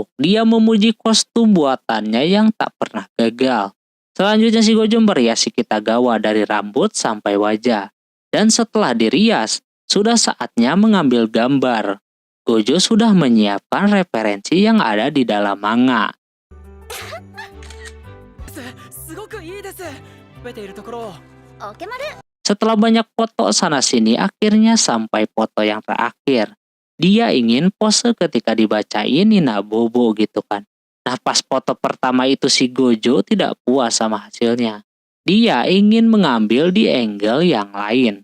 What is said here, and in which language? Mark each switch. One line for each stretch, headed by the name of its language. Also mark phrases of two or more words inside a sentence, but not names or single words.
Indonesian: Dia memuji kostum buatannya yang tak pernah gagal. Selanjutnya si Gojo merias si Kitagawa dari rambut sampai wajah. Dan setelah dirias, sudah saatnya mengambil gambar. Gojo sudah menyiapkan referensi yang ada di dalam manga.
Japanese: すごくいいです。食べているところを。オケマル。
Indonesian: Setelah banyak foto sana-sini, akhirnya sampai foto yang terakhir. Dia ingin pose ketika dibacain Nina Bobo gitu kan. Nah pas foto pertama itu si Gojo tidak puas sama hasilnya. Dia ingin mengambil di angle yang lain.